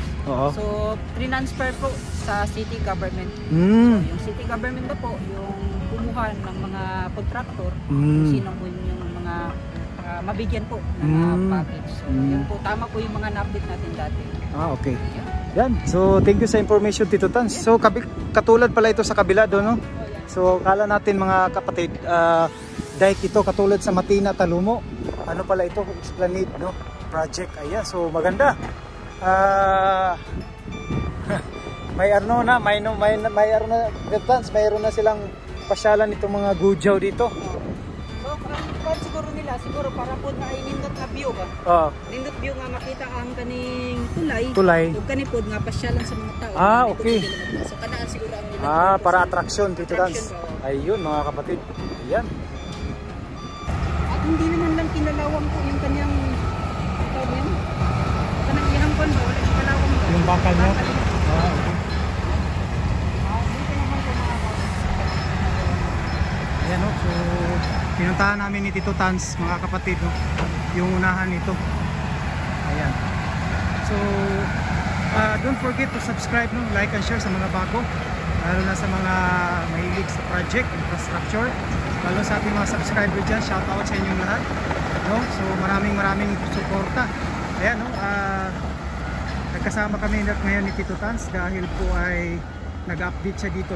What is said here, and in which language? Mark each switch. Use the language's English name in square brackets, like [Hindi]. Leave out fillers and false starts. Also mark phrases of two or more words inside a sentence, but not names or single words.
[Filipino] So transfer po sa [English] city government. [Filipino] So yung [English] city government [Filipino] na po yung kumuha ng mga contractor, sino po yung mga mabigyan po ng package. So, yan po, tama po yung mga na-update natin dati. Okay. Yan. So, [English] thank you [Filipino] sa information, Tito Tans. So, katulad pala ito sa kabila doon, no? So, kala natin mga kapatid, dike ito katulad sa Matina, Talumo. Ano pala ito? Esplanade, no? Project. Ayan. So, maganda. May ano na, may ano na, Tito Tans, mayroon na silang pasyalan itong mga gujaw dito. [Cebuano] So, para siguro nila, siguro para po na ay nindot na view ba? Nindot view nga makita ang kaning tulay. Ug kani pod nga pasyalan sa mga tao. [Filipino] Okay. [Cebuano] So kanaan siguro ang nila. [Filipino] Para attraction, Tito Tans. Ayun mga kapatid. Ayan. At hindi naman lang kinalawang po yung kanyang problem. [Cebuano] Kanang ihang kon ba wala kinalawang ba? [Filipino] Yung bakal niya. Ayan, no? So pinuntahan namin ni Tito Tans mga kapatid, no? Yung unahan nito. Ayan. So [English] don't forget to subscribe, [Filipino] no? [English] Like and share [Filipino] sa mga bago, lalo na sa mga mahilig sa project, infrastructure, lalo sa ating mga subscriber dyan. [English] Shout out [Filipino] sa inyong lahat, no? So maraming suporta. Ayan, no? Nagkasama kami ngayon ni Tito Tans dahil po ay nag-update siya dito.